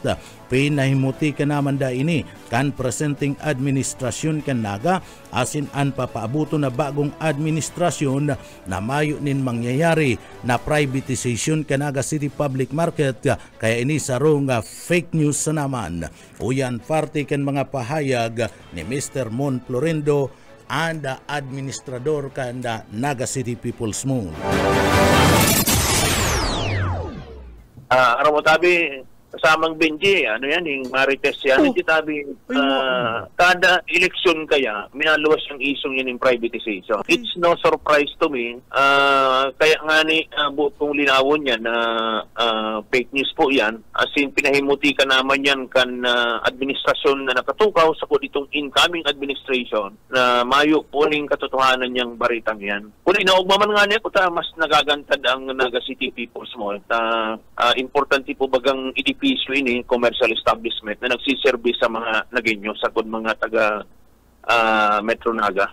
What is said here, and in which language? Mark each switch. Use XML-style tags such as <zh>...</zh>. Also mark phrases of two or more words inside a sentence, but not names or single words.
<bik>Pinahimuti ka naman da ini kan presenting administrasyon kan Naga asin ang papaabuto na bagong administrasyon na mayo nin mangyayari na privatization kan Naga City Public Market. Kaya ini sarong</bik> <en>fake news</en> <bik>sa naman. Uyan parte kan mga pahayag ni Mr. Mon Florendo, and administrador kan Naga City People's Moon. Araw mo tabi kasamang Benji, ano yan, yung Marites yan, hindi tabi, kada eleksyon kaya, minaluwas yung isong yan yung privatization.</bik> <en>It's no surprise to me,</en> <bik>kaya nga ni, kung linawon yan,</bik> <en>fake news</en> <bik>po yan, as in pinahimuti ka naman yan kan administrasyon na nakatukaw sa itong</bik> <en>incoming administration,</en> <bik>na mayo po ning katotohanan niyang baritang yan. Kung inaugmaman nga niya, mas nagagantad ang Naga City People's Mall, importante po bagang edipisyo ini,</bik> <en>commercial establishment</en> <bik>na nagsiservice sa mga Nagueño sa mga taga Metro Naga.</bik>